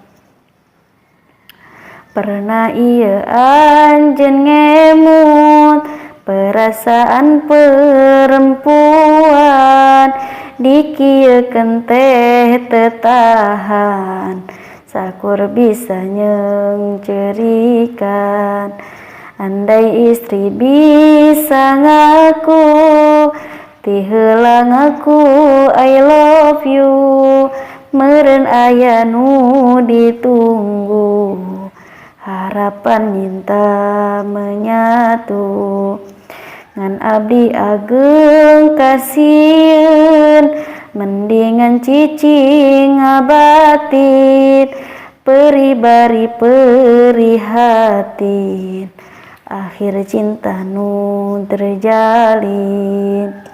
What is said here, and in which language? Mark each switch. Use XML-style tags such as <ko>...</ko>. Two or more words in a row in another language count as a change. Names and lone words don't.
<su>Pernah ieu anjeun ngemut,</su> <id>perasaan perempuan,</id> <su>dikieukeun teh teu tahan, sakur bisa nyengcerikan. Andai istri bisa ngaku, ti heula ngaku</su> <en>I love you,</en> <su>meureun aya nu ditunggu,</su> <id>harapan minta menyatu.</id> <su>Ngan abdi ageung kasieun, mendingan cicing ngabatin, peribari perihatin,</su> <id>akhir cinta</id> <su>nu terjalin.</su>